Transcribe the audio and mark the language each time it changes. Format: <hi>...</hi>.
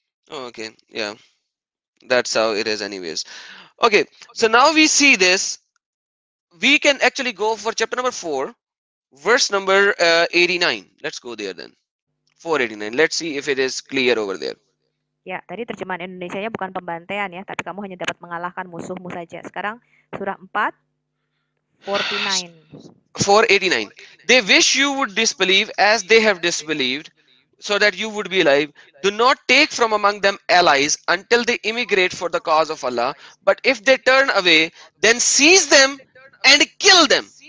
<en>Oh, okay, yeah, that's how it is anyways. Okay, so now we see this. We can actually go for chapter number 4, verse number 89. Let's go there then. 489. Let's see if it is clear over there.</en> <id>Ya, tadi terjemahan Indonesianya bukan pembantaian ya, tapi kamu hanya dapat mengalahkan musuhmu saja. Sekarang surah 4, 49. 489.</id> <en>They wish you would disbelieve as they have disbelieved, so that you would be alive. Do not take from among them allies until they immigrate for the cause of Allah. But if they turn away, then seize them and kill them.</en>